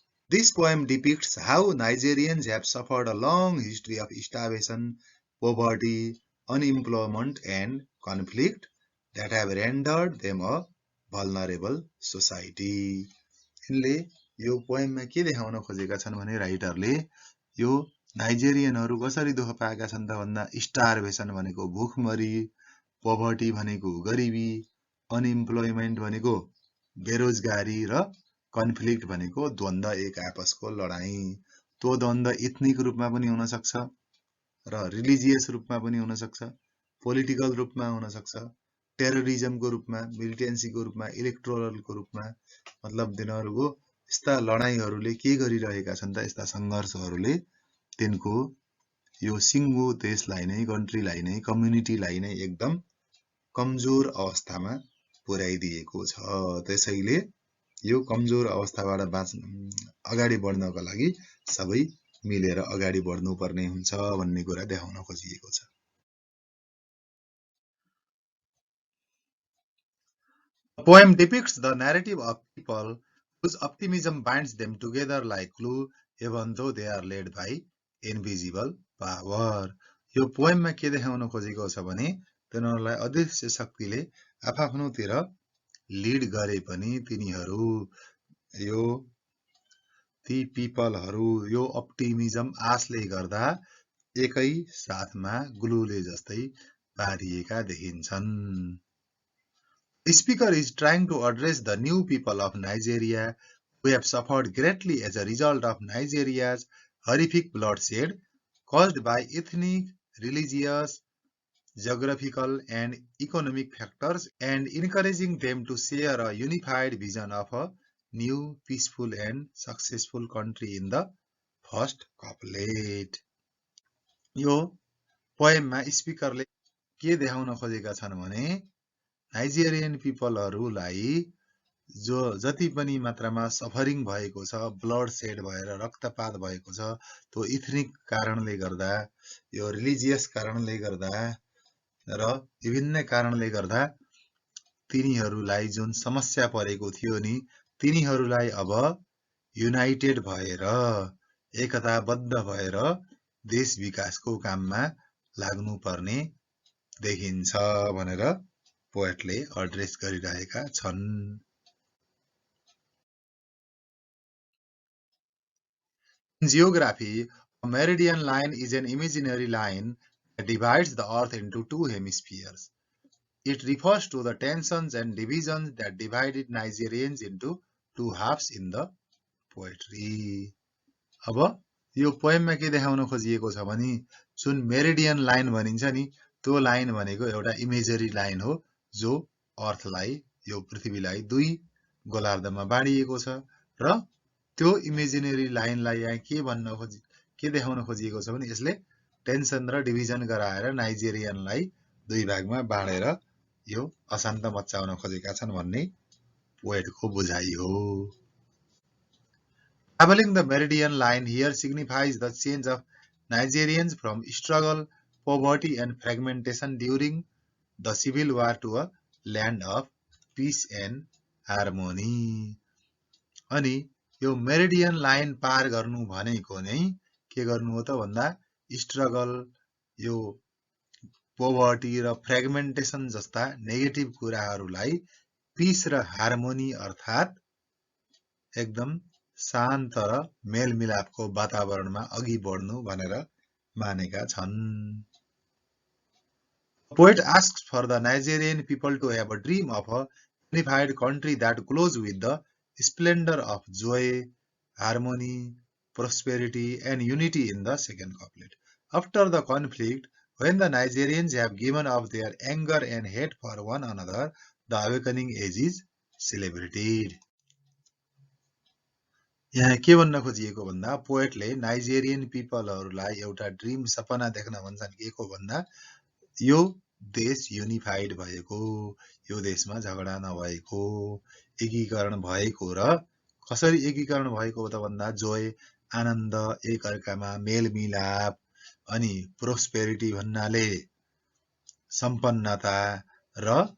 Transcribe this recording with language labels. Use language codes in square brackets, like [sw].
[en] This poem depicts how Nigerians have suffered a long history of starvation, poverty, unemployment and conflict that have rendered them a vulnerable society. [ne] यिनले यो पोएममा के देखाउन खोजेका छन् भने राइटरले यो नाइजेरियनहरू कसरी दुःख पाएका छन् त भन्दा स्टारभेसन भनेको भुखमरी, पोभर्टी भनेको गरिबी, अनइम्प्लोइमेन्ट भनेको बेरोजगारी र कन्फ्लिक्ट भनेको द्वन्द्व एक आपसको लडाई। त्यो द्वन्द्व इथनिक रूपमा पनि हुन सक्छ र रिलिजियस रूपमा पनि हुन सक्छ, पोलिटिकल रूपमा हुन सक्छ, टेररिजमको रूपमा, मिलिटेन्सीको रूपमा, इलेक्टोरलको रूपमा, मतलब तिनीहरूको यस्ता लडाईहरूले के गरिरहेका छन् त यस्ता संघर्षहरूले तिनको यो सिङ्गो देशलाई नै कन्ट्रीलाई नै कम्युनिटीलाई नै एकदम कमजोर अवस्थामा पुर्याइदिएको छ। त्यसैले यो कमजोर अवस्थाबाट अगाडि बढ्नको लागि सबै मिलेर अगाडि बढ्नुपर्ने हुन्छ भन्ने कुरा देखाउन खोजिएको छ। [en] The poem depicts the narrative of people whose optimism binds them together like glue even though they are led by invisible power. [ne] यो पोएममा के देखाउन खोजेको छ भने तिनीहरूलाई अदृश्य शक्तिले आफआफ्नोतिर लिड गरे पनि तिनीहरू यो ती पिपलहरू यो अप्टिमिजम आशले गर्दा एकै साथमा ग्लुले जस्तै बारिएका देखिन्छन्। [en] The speaker is trying to address the new people of Nigeria who have suffered greatly as a result of Nigeria's horrific bloodshed caused by ethnic, religious, geographical and economic factors and encouraging them to share a unified vision of a new, peaceful and successful country in the first couplet. [ne] यो पोएममा स्पिकरले के देखाउन खोजेका छन् भने Nigerian पिपलहरूलाई जो जति पनि मात्रामा suffering भएको छ, ब्लड सेड भएर रक्तपात भएको छ, त्यो इथनिक कारणले गर्दा, यो रिलिजियस कारणले गर्दा र विभिन्न कारणले गर्दा तिनीहरूलाई जुन समस्या परेको थियो नि, तिनीहरूलाई अब युनाइटेड भएर एकताबद्ध भएर देश विकासको काममा लाग्नुपर्ने देखिन्छ भनेर पोएटले एड्रेस गरिरहेका छन्। [en] In geography, a meridian line is an imaginary line that divides the earth into two hemispheres. It refers to the tensions and divisions that divided Nigerians into two halves in the poetry. [ne] अब यो पोएममा के देखाउन खोजिएको छ भने जुन meridian line भनिन्छ नि, त्यो लाइन भनेको एउटा इमेजरी लाइन हो जो अर्थलाई, यो पृथ्वीलाई दुई गोलार्धमा बाँडिएको छ र त्यो इमेजिनरी लाइनलाई यहाँ के देखाउन खोजिएको छ भने यसले टेन्सन र डिभिजन गराएर नाइजेरियनलाई दुई भागमा बाँडेर यो अशान्त मचाउन खोजेका छन् भन्ने पोएटको बुझाइ हो। [en] Traveling the meridian line here signifies the change of Nigerians from struggle, poverty and fragmentation during the civil war to a land of peace and harmony. [ne] अनि यो मेरिडियन लाइन पार गर्नु भनेको नै के गर्नु हो त भन्दा स्ट्रगल, यो पोभर्टी र फ्रेगमेन्टेसन जस्ता नेगेटिभ कुराहरूलाई पीस र हार्मोनी अर्थात् एकदम शान्त र मेलमिलापको वातावरणमा अघि बढ्नु भनेर मानेका छन्। [en] Poet asks for the Nigerian people to have a dream of a unified country that glows with the splendor of joy, harmony, prosperity and unity in the second couplet. After the conflict, when the Nigerians have given up their anger and hate for one another, the awakening age is celebrated. [ne] यहाँ के भन्न खोजिएको भन्दा पोएटले Nigerian पिपलहरूलाई एउटा dream सपना देख्न भन्छन् के को भन्दा यो देश युनिफाइड भएको, यो देशमा झगडा नभएको, एकीकरण भएको र कसरी एकीकरण भएको त भन्दा जोय, आनन्द, एक अर्कामा मेलमिलाप अनि प्रोस्पेरिटी भन्नाले सम्पन्नता र